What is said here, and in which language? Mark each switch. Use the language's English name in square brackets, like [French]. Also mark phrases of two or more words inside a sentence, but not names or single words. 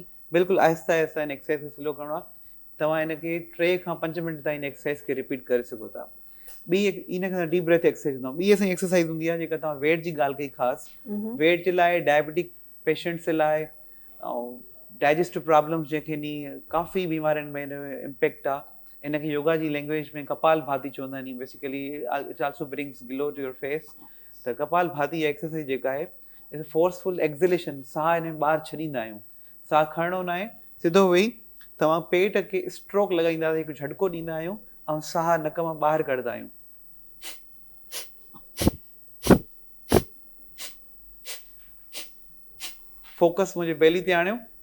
[Sindhi] बिल्कुलु आहिस्ता आहिस्ता हिन एक्सरसाइज़ खे स्लो करिणो आहे। तव्हां हिनखे 3 खां 5 मिंट ताईं हिन एक्सरसाइज़ खे रिपीट करे सघो था। ॿी इन खां [English] deep breath exercise [Sindhi] हूंदो आहे। ॿी असांजी एक्सरसाइज़ हूंदी आहे जेका तव्हां वेट जी ॻाल्हि कई ख़ासि, वेट जे लाइ, [English] diabetic patients [Sindhi] जे लाइ ऐं [English] digestive problems [Sindhi] जंहिंखे नी काफ़ी बीमारियुनि में हिन में इम्पेक्ट आहे। इनखे योगा जी लैंग्वेज में कपाल भाती चवंदा आहिनि। [English] basically it also brings glow to your face. [Sindhi] त कपाल भाती एक्सरसाइज जेका आहे [English] is forceful exhalation. [Sindhi] साह हिन में ॿाहिरि छॾींदा आहियूं, साह खणणो न आहे, सिधो वेही तव्हां पेट खे स्ट्रोक लॻाईंदा, हिकु झटको ॾींदा आहियूं ऐं साह नक मां ॿाहिरि कढंदा आहियूं। फोकस मुंहिंजे बेली ते आणियो।